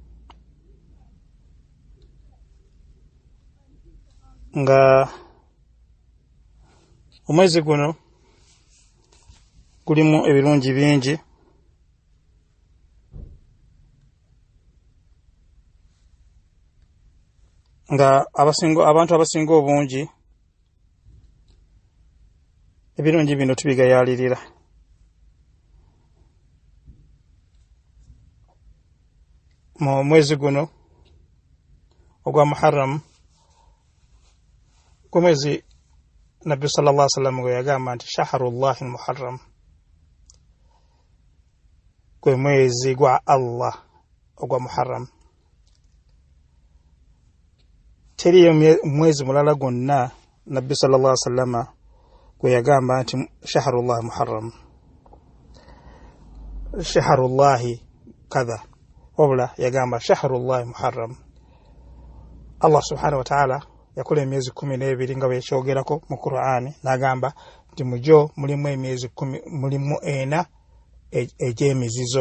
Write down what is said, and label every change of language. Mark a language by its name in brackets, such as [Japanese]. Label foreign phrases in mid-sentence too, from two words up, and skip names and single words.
[Ganda] nga omwezi guno gulimu ebirungi bingi nga abantu abasinga obungi ebirungi bino tubigayalirira. Mu mwezi guno ogwa Muharram, ku mwezi Nabbi [Arabic] صلى الله عليه وسلم [Ganda] gwe yagamba nti [Arabic] شهر الله المحرم, [Ganda] gwe mwezi gwa Allah ogwa Muharram. Teriyo mwezi mulala gwonna Nabbi [Arabic] صلى الله عليه وسلم [Ganda] gwe yagamba nti [Arabic] شهر الله المحرم, شهر الله كذا, [Ganda] wabula yagamba [Arabic] شهر الله المحرم. الله سبحانه وتعالى [Ganda] yakola emyezi 12 nga bwekyogerako mu Qur'ani, n'agamba nti mujo mulimu emyezi 10, mulimu ena egy'emizizo.